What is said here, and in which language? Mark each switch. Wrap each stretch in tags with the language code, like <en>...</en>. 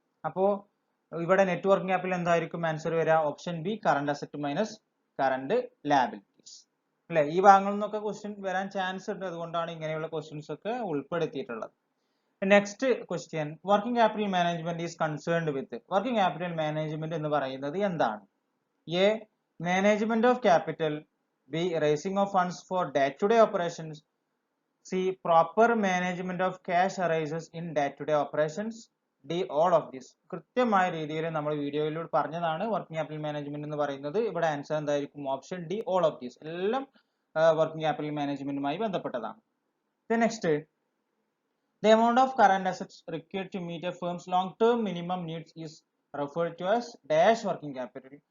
<ml>അപ്പോ ഇവിടെ net working capital എന്തായിരിക്കും ആൻസർ വരിക?</ml> <en>option B current asset minus current liabilities</en> <ml>അല്ലെ? ഈ ഭാഗങ്ങളിൽ നിന്നൊക്കെ ക്വസ്റ്റ്യൻ വരാൻ ചാൻസ് ഉണ്ട്. അതുകൊണ്ടാണ് ഇങ്ങനെയുള്ള ക്വസ്റ്റ്യൻസ് ഒക്കെ ഉൾപ്പെടുത്തിയിട്ടുള്ളത്.</ml> <en>Next question working capital management is concerned with.</en> <ml>Working capital management എന്ന് പറയുന്നത് എന്താണ്?</ml> <en>A management of capital, B raising of funds for day-to-day operations, C proper management of cash arises in day-to-day operations, D all of this.</en> <ml>കൃത്യമായ രീതിയിൽ നമ്മൾ വീഡിയോയിലൂടെ പറഞ്ഞതാണ് working capital management എന്ന് പറയുന്നത്. ഇവിടെ ആൻസർ എന്തായിരിക്കും?</ml> <en>Option D all of these.</en> <ml>എല്ലാം വർക്കിംഗ് ക്യാപിറ്റൽ മാനേജ്മെന്റുമായി ബന്ധപ്പെട്ടതാണ്.</ml> <en>Next the amount of current assets required to meet a firm's long-term minimum needs is referred to as dash working capital.</en>